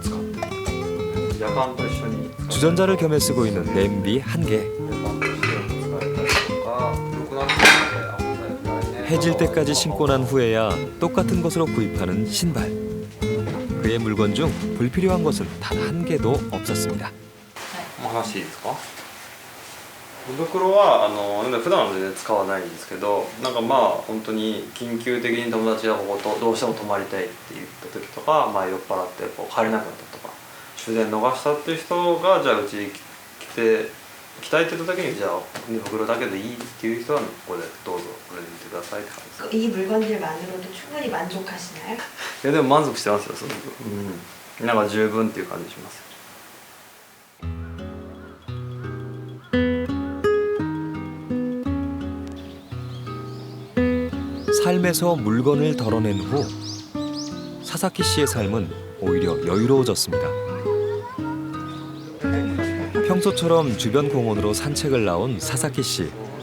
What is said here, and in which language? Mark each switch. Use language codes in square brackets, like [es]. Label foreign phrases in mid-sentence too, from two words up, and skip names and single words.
[ko] 주전자를 겸해 쓰고 있는 냄비 한 개. 해질 때까지 신고 난 후에야 똑같은 것으로 구입하는 신발. 그의 물건 중 불필요한 것은 단 한 개도 없었습니다. [ja] お話いいですか？胃袋は普段は全然使わないんですけど、本当に緊急的に友達がこことどうしても泊まりたいって言った時とか、酔っ払って帰れなくなったとか、終電逃したっていう人がじゃあうちに来たいって言った時にじゃあ胃袋だけでいいっていう人はここでどうぞこれで見てくださいって感じです。 [ko] 이 물건들만으로도 충분히 만족하시나요? [ja] いやでも満足してますよすごく。十分っていう感じします。 [ko] 삶에서 물건을 덜어낸 후 사사키 씨의 삶은 오히려 여유로워졌습니다. 평소처럼 주변 공원으로 산책을 나온 사사키 씨.